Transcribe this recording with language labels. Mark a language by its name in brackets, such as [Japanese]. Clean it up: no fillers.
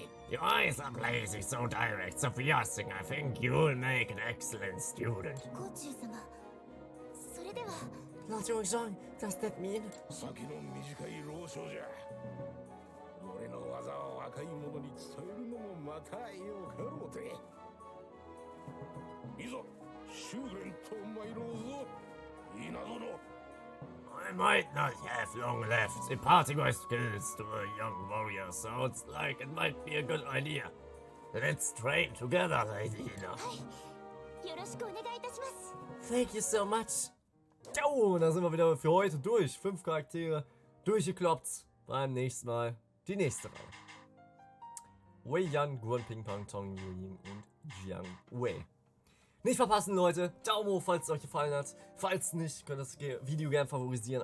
[English] Your eyes are blazing so direct, so piercing. I think you'll make an excellent student. [Japanese] コーチュー様それでは [English] Lord Wang, does that mean? [Japanese] 先の短い老少じゃ。俺の技を若い者に伝えるのもまたよかろうて。いざ修練と参ろうぞ、稲殿。 [English] I might not have long left imparting my skills to a young warrior, so it's like it might be a good idea. Let's train together, lady. [Japanese] はいよろしくお願いいたします。 [English] Thank you so much. [German] Jo, da sind wir wieder für heute durch. 5 Charaktere durchgekloppt. Beim nächsten Mal die nächste Reihe. Wei Yan, Guan Ping Pong, Tong Yuying und Jiang Wei. Nicht verpassen, Leute. Daumen hoch, falls es euch gefallen hat. Falls nicht, könnt ihr das Video gerne favorisieren.